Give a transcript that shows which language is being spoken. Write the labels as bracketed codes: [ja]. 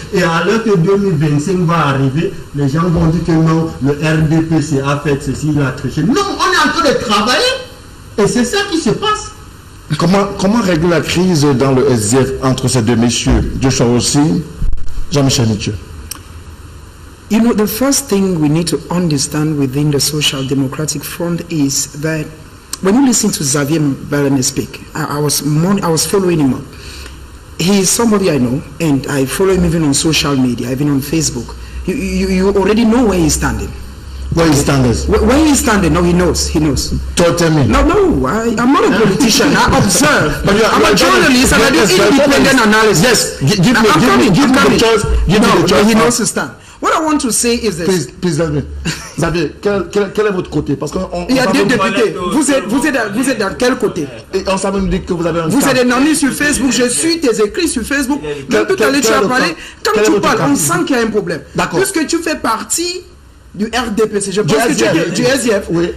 [fr] Et alors que 2025 va arriver, les gens vont dire que non, le RDPC a fait ceci, il a triché. Non, on est en train de travailler et c'est ça qui se passe. Comment régler la crise dans le SDF entre ces deux messieurs, Joshua Rossi, Jean-Michel Nietzsche? [en] You know, the first thing we need to understand within the Social Democratic Front is that when you listen to Xavier Bellamy speak, I was following him up. He is somebody I know, and I follow him even on social media, even on Facebook. You already know where he's standing. Where he's standing? Where he's standing? No, he knows. Tell me. No, I'm not a politician. I observe. But I'm a journalist and I do independent analysis. Yes, give me the choice. He knows his stand. What I want to say is this. [fr] Please, Xavier, quel est votre côté? Parce il y a deux députés. Vous êtes dans quel côté? Et on savait me dire que vous avez un Vous êtes un ami sur Facebook, je suis tes écrits sur Facebook. Même tout à l'heure, tu as parlé. Quand tu parles, on sent qu'il y a un problème. Puisque tu fais partie du RDPC, je pense que tu étais du SDF. Oui.